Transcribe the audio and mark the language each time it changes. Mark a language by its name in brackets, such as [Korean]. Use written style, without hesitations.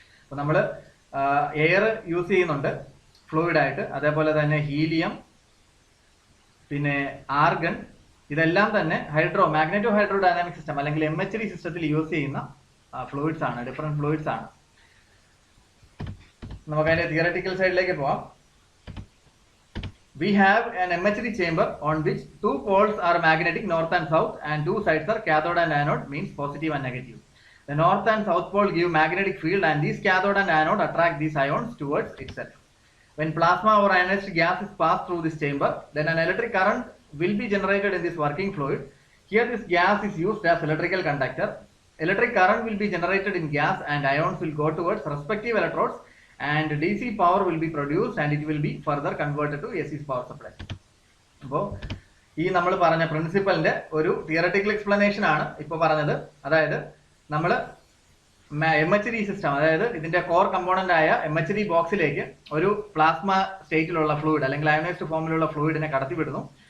[Malayalam] അപ്പോൾ നമ്മൾ air use ചെയ്യുന്നുണ്ട് ഫ്ലൂയിഡായിട്ട്, അതേപോലെ തന്നെ ഹീലിയം, പിന്നെ ആർഗൺ, ഇതെല്ലാം തന്നെ മാഗ്നെറ്റോ ഹൈഡ്രോഡൈനാമിക് സിസ്റ്റം അല്ലെങ്കിൽ MHD സിസ്റ്റത്തിൽ യൂസ് ചെയ്യുന്ന ഫ്ലൂയിഡ്സ് ആണ്, ഡിഫറെന്റ് ഫ്ലൂയിഡ്സ് ആണ്. നമുക്ക് അതിന്റെ തിയററ്റിക്കൽ സൈഡിലേക്ക് പോവാം. [English] We have an MHD chamber on which two poles are magnetic, north and south, and two sides are cathode and anode, means positive and negative. The north and south pole give magnetic field, and these cathode and anode attract these ions towards itself. When plasma or ionized gas is passed through this chamber, then an electric current will be generated in this working fluid. Here this gas is used as electrical conductor. Electric current will be generated in gas, and ions will go towards respective electrodes, and DC power will be produced, and it will be further converted to AC power supply. [Malayalam] അപ്പോൾ ഈ നമ്മൾ പറഞ്ഞ പ്രിൻസിപ്പലിന്റെ ഒരു theoretical explanation ആണ് ഇപ്പോൾ പറഞ്ഞത്. അതായത് നമ്മൾ MHD സിസ്റ്റം, അതായത് ഇതിന്റെ കോർ കമ്പോണന്റ് ആയ MHD ബോക്സിലേക്ക് ഒരു പ്ലാസ്മ സ്റ്റേറ്റിലുള്ള ഫ്ലൂയിഡ് അല്ലെങ്കിൽ അയോണൈസ്ഡ് ഫോമിലുള്ള ഫ്ലൂയിഡിനെ കടത്തിവിടുന്നു.